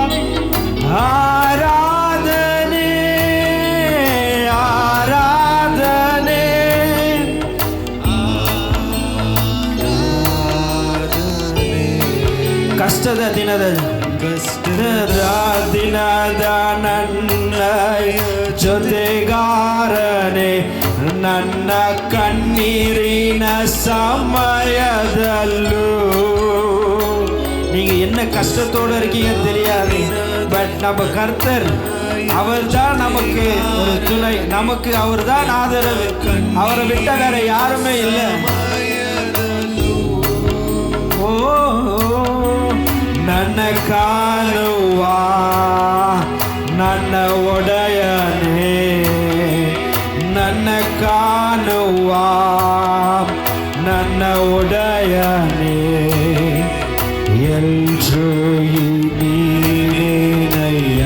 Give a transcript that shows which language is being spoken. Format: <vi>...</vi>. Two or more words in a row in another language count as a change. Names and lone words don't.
<kn>ಆರಾಧನೆ ಆರಾಧನೆ ಕಷ್ಟದ ದಿನದ ನನ್ನ ಜೊತೆಗಾರನೆ, ನನ್ನ கண்ணீரின ಸಮಯದಲ್ಲೂ.</kn> <ta>நீங்க என்ன கஷ்டத்தோட இருக்கீங்க தெரியாது. பட் நம்ம கர்த்தர், அவர் தான் நமக்கு ஒரு துணை, நமக்கு அவர் தான் ஆதரவு. அவரை விட்ட வேற யாருமே இல்லை.</ta> <kn>ಓ ನನ್ನ ಕಾಣುವ ನನ್ನ ಒಡೆಯನೇ, ನನ್ನ ಕಾಣುವ ನನ್ನ ಒಡೆಯನೇ, ಎಲ್ರೂ ನೀನೇನಯ್ಯ.</kn>